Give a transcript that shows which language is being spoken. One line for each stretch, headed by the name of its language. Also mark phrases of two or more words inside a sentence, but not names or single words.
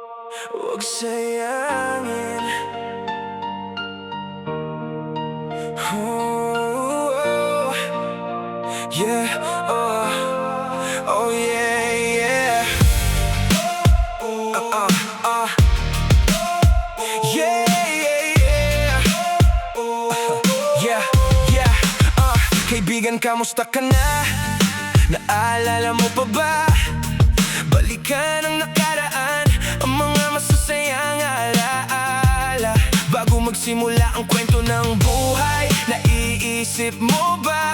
Filipino: Huwag sayangin.
English: Oh, yeah, oh yeah, yeah. Yeah, yeah, yeah. Yeah, yeah.
Filipino: Kaibigan, kamusta ka na? Naalala mo pa ba? Balikan ang nakaraan, ang mga masasayang alaala. Bago magsimula ang kwento ng buhay, naiisip mo ba?